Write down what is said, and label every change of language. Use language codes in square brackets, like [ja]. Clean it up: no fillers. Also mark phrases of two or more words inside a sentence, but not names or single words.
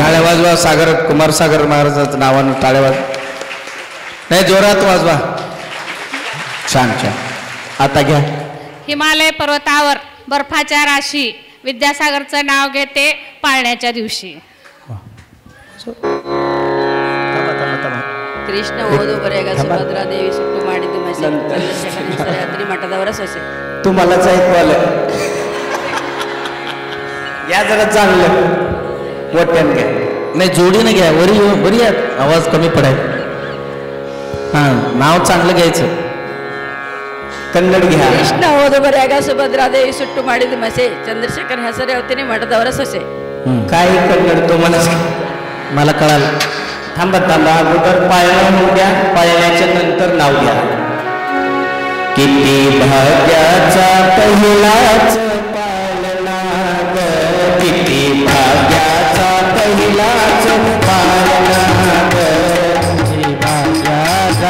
[mr] वाजवा सागर कुमार सागर महाराजांचं नावानं टाळ्या वाज नाही जोरात वाजवा छान छान आता घ्या हिमालय पर्वतावर बर्फाच्या राशी विद्यासागरचं नाव घेते पाळण्याच्या दिवशी [kn] ಕೃಷ್ಣ ಓದು ಬರೆಗ ಸುಭದ್ರಾ ದೇವಿ ಸುಟ್ಟು ಮಾಡಿದ್ದು ಮಸಿ ಚಂದ್ರಶೇಖರ ಯಾತ್ರಿ ಮಠದವರ ಸೊಸೆ [mr] तुम्हालाच ऐकू आलं या जरा चांगलं मोठ्यानं घ्या नाही जोडीनं घ्या वरी बरी आवाज कमी पडाय हां नाव चांगलं घ्यायचं कन्नड घ्या [kn] ಕೃಷ್ಣ ಓದು ಬರೆಗ ಸುಭದ್ರಾ ದೇವಿ ಸುಟ್ಟು ಮಾಡಿದ್ದು ಮಸಿ ಚಂದ್ರಶೇಖರ ಹೆಸರು ಯಾತ್ರಿ ಮಠದವರ ಸೊಸೆ [mr] काही कन्नड तुम्हाला मला कळालं थांबा थांबा अगोदर पाळणं होऊ द्या पाळण्याच्या नंतर नाव घ्या किती भाग्याचा पहिलाच पाळणा ग किती भाग्याचा पहिलाच पाळणा ग किती भाग्याचा